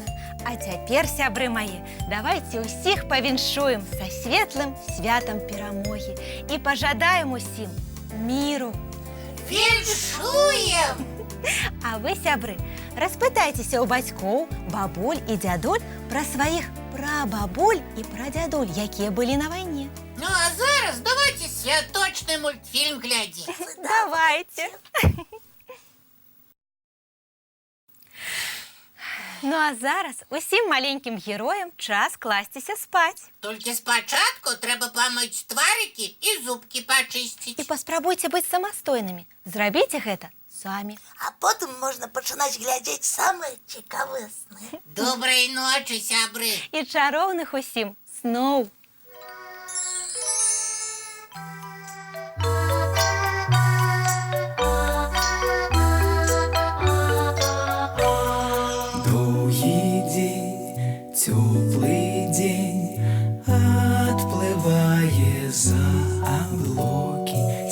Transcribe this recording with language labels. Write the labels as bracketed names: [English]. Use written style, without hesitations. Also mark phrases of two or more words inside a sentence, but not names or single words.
[Belarusian] А цяпер, сябры мае, давайце ўсіх павіншуем са светлым святам перамогі і пажадаем усім міру. Віншуем! А вы, сябры, распытайцеся ў бацькоў, бабуль і дзядуль пра сваіх прабабуль і прадзядуль, якія былі на вайне. [Ukrainian] Ну а зараз давайте святочний мультфільм глядіть. Давайте. [Belarusian] Ну а зараз усім маленьким героям час кластися спать. [Ukrainian] Тільки спочатку треба помити тварики і зубки І почистити. [Belarusian] паспрабуйце быць самастойнымі. Зрабіце гэта самі. [Ukrainian] А потім можна починати глядіти саме цікаві сни. Доброї ночі, сябри. [Belarusian] І чароўных усім сноў. [Russian] Долгий день, теплый день, отплывая за облаки.